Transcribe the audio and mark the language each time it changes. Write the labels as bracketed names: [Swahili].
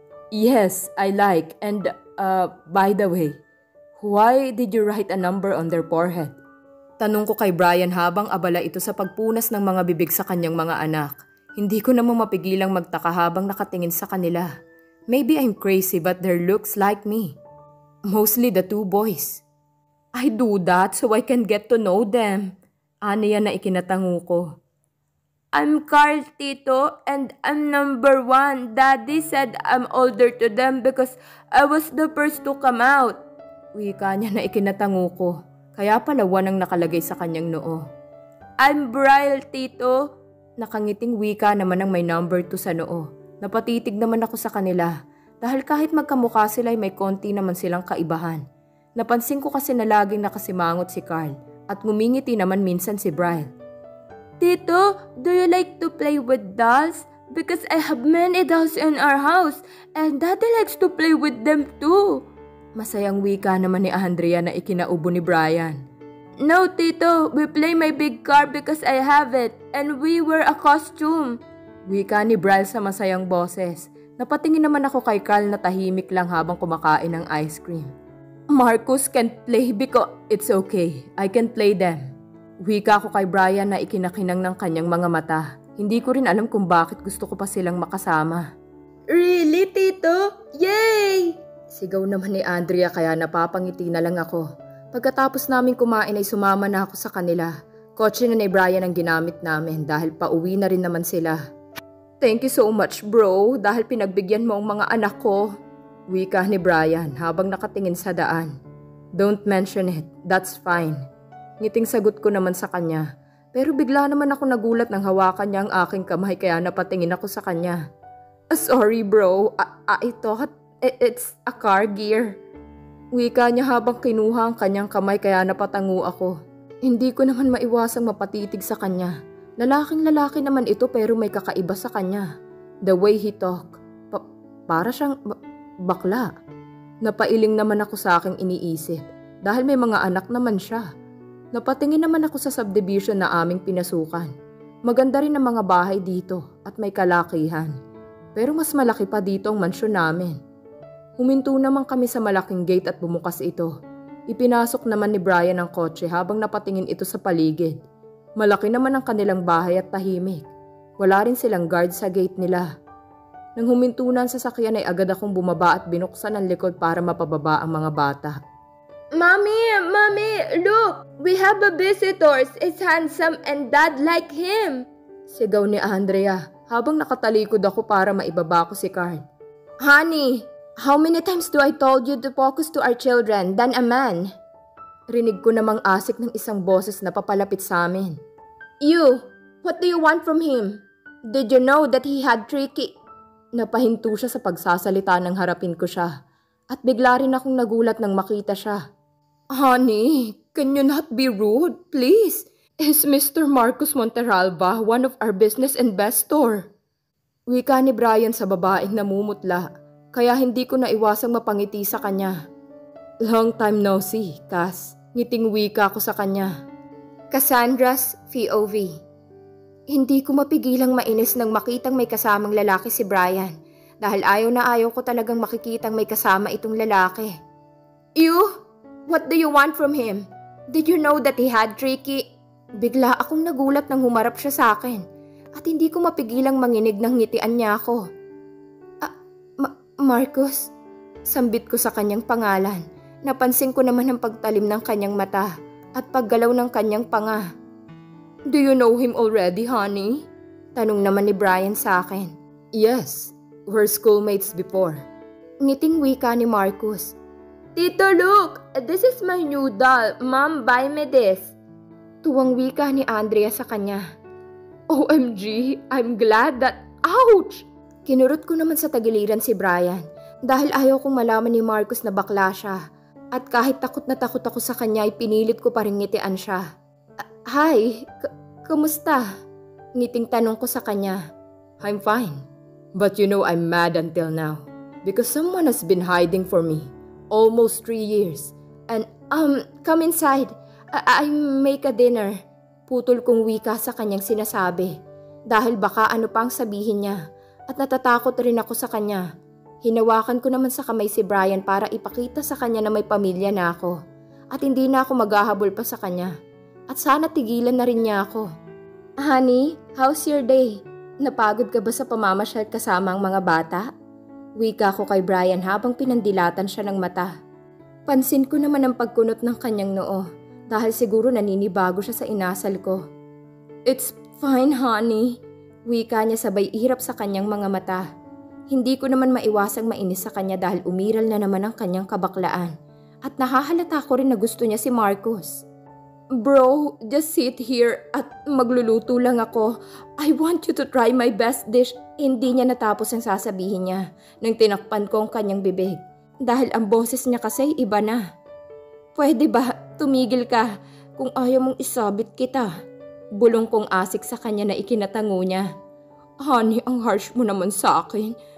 [English] Yes, I like. And by the way, why did you write a number on their forehead? [Filipino] Tanong ko kay Brian habang abala ito sa pagpunas ng mga bibig sa kanyang mga anak. Hindi ko namang mapigilang magtaka habang nakatingin sa kanila. [English] Maybe I'm crazy but their looks like me. Mostly the 2 boys. I do that so I can get to know them. [Filipino] Aniya na ikinatango ko. [English] I'm Carl, Tito, and I'm number 1. Daddy said I'm older to them because I was the first to come out. [Filipino] Wika niya na ikinatango ko. Kaya pala 1 ang nakalagay sa kanyang noo. [English] I'm Brian, tito. [Filipino] Nakangiting wika naman ang may number 2 sa noo. Napatitig naman ako sa kanila dahil kahit magkamukha sila ay may konti naman silang kaibahan. Napansin ko kasi na laging nakasimangot si Carl at ngumingiti naman minsan si Brian. [English] Tito, do you like to play with dolls? Because I have many dolls in our house and Daddy likes to play with them too. [Filipino] Masayang wika naman ni Andrea na ikinaubo ni Brian. [English] No, Tito, we play my big car because I have it and we wear a costume. [Filipino] Wika ni Brian sa masayang boses. Napatingin naman ako kay Carl na tahimik lang habang kumakain ng ice cream. [English] Marcus can't play because it's okay. I can play them. [Filipino] Wika ko kay Brian na ikinakinang ng kanyang mga mata. Hindi ko rin alam kung bakit gusto ko pa silang makasama. [English] Really, Tito? Yay! [Filipino] Sigaw naman ni Andrea kaya napapangiti na lang ako. Pagkatapos namin kumain ay sumama na ako sa kanila. Kotse na ni Brian ang ginamit namin dahil pauwi na rin naman sila. [English] Thank you so much bro [Filipino] dahil pinagbigyan mo ang mga anak ko. Wika ni Brian habang nakatingin sa daan. [English] Don't mention it, that's fine. [Filipino] Ngiting sagot ko naman sa kanya. Pero bigla naman ako nagulat nang hawakan niya ang aking kamay kaya napatingin ako sa kanya. [English] Sorry bro, I thought it's a car gear. [Filipino] Wika niya habang kinuha ang kanyang kamay kaya napatango ako. Hindi ko naman maiwasang mapatitig sa kanya. Lalaking lalaki naman ito pero may kakaiba sa kanya. [English] The way he talk. [Filipino] Para siyang bakla. Napailing naman ako sa aking iniisip dahil may mga anak naman siya. Napatingin naman ako sa subdivision na aming pinasukan. Maganda rin ang mga bahay dito at may kalakihan. Pero mas malaki pa dito ang mansyon namin. Huminto naman kami sa malaking gate at bumukas ito. Ipinasok naman ni Brian ang kotse habang napatingin ito sa paligid. Malaki naman ang kanilang bahay at tahimik. Wala rin silang guard sa gate nila. Nang huminto na ang sasakyan ay agad akong bumaba at binuksan ang likod para mapababa ang mga bata. [English] Mommy, look! We have a visitor. It's handsome and Dad like him. [Filipino] Sigaw ni Andrea habang nakatalikod ako para maibaba ko si Carl. Honey! [English] How many times do I told you to focus to our children than a man? [Filipino] Rinig ko namang asik ng isang boses na papalapit sa amin. [English] You, what do you want from him? Did you know that he had tricky? [Filipino] Napahinto siya sa pagsasalita nang harapin ko siya. At bigla rin akong nagulat nang makita siya. [English] Honey, can you not be rude, please? Is Mr. Marcus Monteralba one of our business investor? [Filipino] Wika ni Brian sa babaeng namumutla. Kaya hindi ko naiwasang mapangiti sa kanya. [English] Long time no see, Cass. [Filipino] Ngiting wika ko sa kanya. Cassandra's POV. Hindi ko mapigilang mainis nang makitang may kasamang lalaki si Brian. Dahil ayaw na ayaw ko talagang makikitang may kasama itong lalaki. [English] You? What do you want from him? Did you know that he had tricky? [Filipino] Bigla akong nagulat nang humarap siya sa akin. At hindi ko mapigilang manginig ng ngitian niya ako. Marcus, sambit ko sa kanyang pangalan. Napansin ko naman ang pagtalim ng kanyang mata at paggalaw ng kanyang panga. [English] Do you know him already, honey? [Filipino] Tanong naman ni Brian sa akin. [English] Yes, we're schoolmates before. [Filipino] Ngiting wika ni Marcus. [English] Tito, look! This is my new doll. Mom, buy me this. [Filipino] Tuwang wika ni Andrea sa kanya. [English] OMG, I'm glad that... Ouch! [Filipino] Kinurot ko naman sa tagiliran si Brian dahil ayaw kong malaman ni Marcus na bakla siya. At kahit takot na takot ako sa kanya ay pinilit ko pa rin ngitian siya. Hi, kumusta? Ngiting tanong ko sa kanya. [English] I'm fine, but you know I'm mad until now because someone has been hiding for me almost 3 years. And come inside, I make a dinner. [Filipino] Putol kong wika sa kanyang sinasabi dahil baka ano pang sabihin niya. At natatakot rin ako sa kanya. Hinawakan ko naman sa kamay si Brian para ipakita sa kanya na may pamilya na ako. At hindi na ako maghahabol pa sa kanya. At sana tigilan na rin niya ako. [English] Honey, how's your day? [Filipino] Napagod ka ba sa pamamasyal kasama ang mga bata? Wika ko kay Brian habang pinandilatan siya ng mata. Pansin ko naman ang pagkunot ng kanyang noo dahil siguro naninibago siya sa inasal ko. [English] It's fine, honey. [Filipino] Wika niya sabay ihirap sa kanyang mga mata. Hindi ko naman maiwasang mainis sa kanya dahil umiral na naman ang kanyang kabaklaan. at nahahalata ko rin na gusto niya si Marcos. [English] Bro, just sit here [Filipino] at magluluto lang ako. [English] I want you to try my best dish. [Filipino] Hindi niya natapos ang sasabihin niya nang tinakpan ko ang kanyang bibig. Dahil ang boses niya kasi iba na. Pwede ba tumigil ka kung ayaw mong isabit kita? Bulong kong asik sa kanya na ikinatango niya. Honey, ang harsh mo naman sa akin.